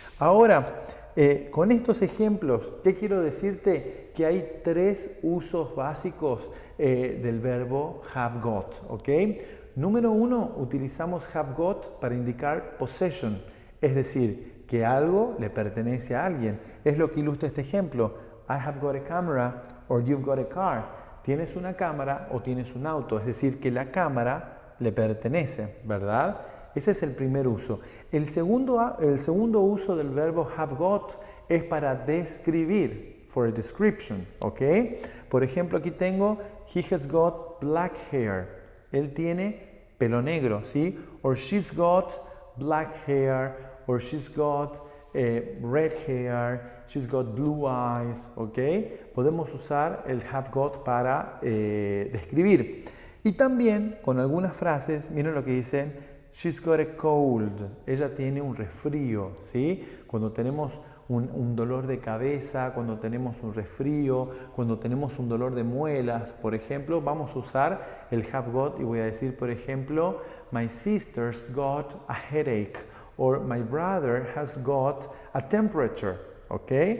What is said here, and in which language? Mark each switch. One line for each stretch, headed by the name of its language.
Spanish: Ahora, con estos ejemplos, ¿qué quiero decirte? Que hay tres usos básicos del verbo have got, ¿ok? Número uno, utilizamos have got para indicar possession, es decir, que algo le pertenece a alguien. Es lo que ilustra este ejemplo.
English: I have got a camera or you've got a car.
Spanish: Tienes una cámara o tienes un auto, es decir, que la cámara le pertenece, ¿verdad? Ese es el primer uso. El segundo uso del verbo have got es para describir,
English: for a description,
Spanish: ¿ok? Por ejemplo, aquí tengo
English: he has got black hair.
Spanish: Él tiene pelo negro, ¿sí?
English: Or she's got black hair, or she's got red hair, she's got blue eyes, ¿ok?
Spanish: Podemos usar el have got para describir. Y también con algunas frases, miren lo que dicen,
English: she's got a cold,
Spanish: ella tiene un resfrío, ¿sí? Cuando tenemos un dolor de cabeza, cuando tenemos un resfrío, cuando tenemos un dolor de muelas, por ejemplo, vamos a usar el have got y voy a decir, por ejemplo,
English: my sister's got a headache or my brother has got a temperature,
Spanish: ¿ok?